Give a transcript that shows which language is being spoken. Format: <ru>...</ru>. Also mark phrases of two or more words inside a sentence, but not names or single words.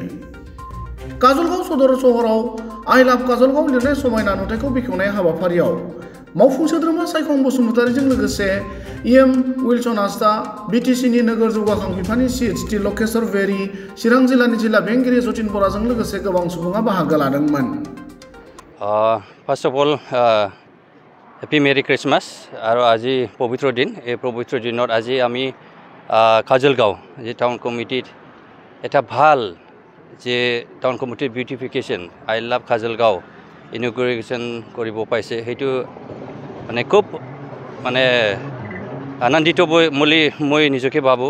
<brx>काजलगाव सदर सहराव आइ लाभ काजलगाव लिरनाय समायना नुथायखौ बेखेवनाय हाबाफारियाव मावफुं सोद्रोमा सायखं बसुमतारिजों लोगोसे इएम उइलसन हांसदा, बिटिसिनि नोगोर जौगाखां बिफाननि CHT लकेश्वर बेरी, चिरां जिल्लानि जिल्ला बेंगिरि जतिन बराजों लोगोसे गोबां सुबुङा बाहागो लादोंमोन।</brx> <en>First of all, happy Merry Christmas.</en> <as>আৰু আজি পবিত্ৰ দিন, এই পবিত্ৰ দিনত আজি আমি কাজলগাঁও যে টাউন কমিটিত এটা ভাল যে টাউন কমিটিৰ বিউটিফিকেশ্যন আই লাভ কাজলগাঁও ইনগ্ৰেশ্যন কৰিব পাইছে, সেইটো মানে খুব মানে আনন্দিত বুলি মই নিজকে ভাবোঁ।</as>